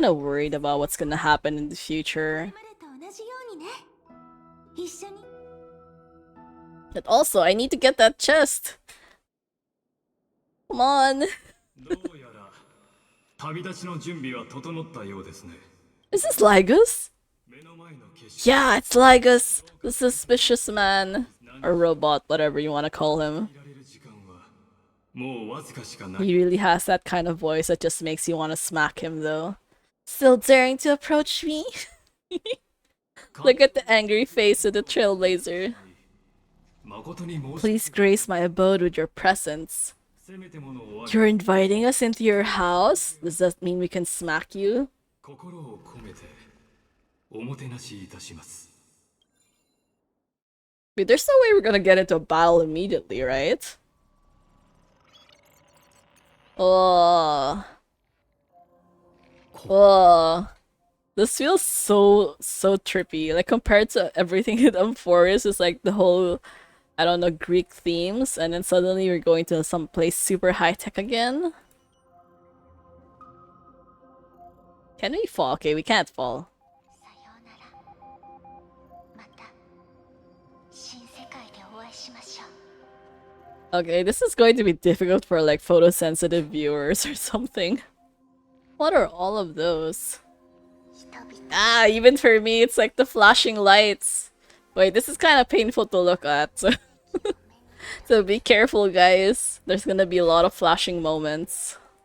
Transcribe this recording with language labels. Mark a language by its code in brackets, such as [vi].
[en] kind of worried about what's gonna happen in the future. [ja] これまでと同じようにね一緒に [en] But also, I need to get that chest. Come on. [ja] どうやら旅立ちの準備は整ったようですね。 [en] Is this Lygus? [ja] 目の前の景色 [en] Yeah, it's Lygus. The suspicious man. Or robot, whatever you want to call him. [ja] 見られる時間はもうわずかしかない。 [en] He really has that kind of voice that just makes you want to smack him, though. Still daring to approach me? Look at the angry face of the Trailblazer. [ja] 誠に申し [en] Please grace my abode with your presence. [ja] せめてものお詫び [en] You're inviting us into your house? Does that mean we can smack you? [ja] 心を込めておもてなしいたします。 [en] Wait, there's no way we're gonna get into a battle immediately, right? Oh. Oh. This feels so trippy. Like compared to everything in Forest is like the whole, I don't know, Greek themes, and then suddenly we're going to some place super high tech again. Can we fall? Okay, we can't fall. [ja] さようなら。また新世界でお会いしましょう。 [en] Okay, this is going to be difficult for like photosensitive viewers or something. What are all of those? [ja] 人々 [en] Ah, even for me, it's like the flashing lights. Wait, this is kind of painful to look at. So be careful, guys. There's gonna be a lot of flashing moments.